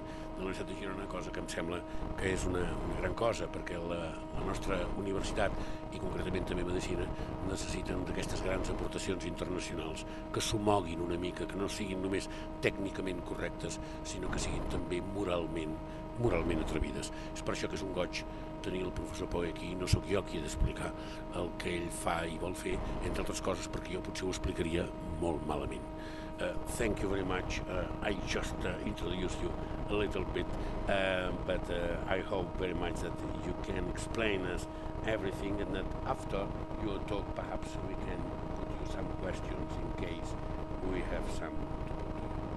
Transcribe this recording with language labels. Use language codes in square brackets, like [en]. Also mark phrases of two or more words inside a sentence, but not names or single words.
[ca] De la Universitat de Girona, cosa que em sembla que és una gran cosa, perquè la nostra universitat, i concretament també Medicina, necessiten d'aquestes grans aportacions internacionals que s'homoguin una mica, que no siguin només tècnicament correctes, sinó que siguin també moralment atrevides. És per això que és un goig tenir el professor Pogge aquí. No sóc jo qui he d'explicar el que ell fa i vol fer, entre altres coses perquè jo potser ho explicaria molt malament. [en] Thank you very much. I just introduced you a little bit, but I hope very much that you can explain us everything, and that after your talk perhaps we can put you some questions in case we have some to put to you.